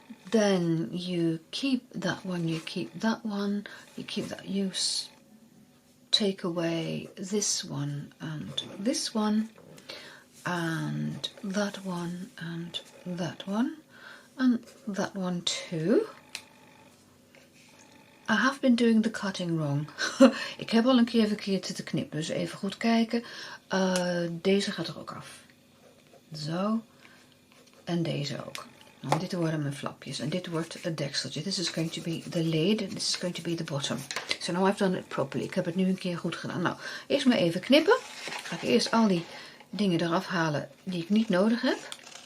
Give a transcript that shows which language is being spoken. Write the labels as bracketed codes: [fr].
[en] Then you keep that one, you keep that one, you keep that, you take away this one and this one and that one and that one and that one too. I have been doing the cutting wrong. [nl] Ik heb al een keer verkeerd zitten knippen, dus even goed kijken. Deze gaat er ook af. Zo. En deze ook. Nou, dit worden mijn flapjes en dit wordt het dekseltje. [en] This is going to be the lid, this is going to be the bottom. So now I've done it properly. [nl] Ik heb het nu een keer goed gedaan. Nou, eerst maar even knippen. Ga ik eerst al die dingen eraf halen die ik niet nodig heb.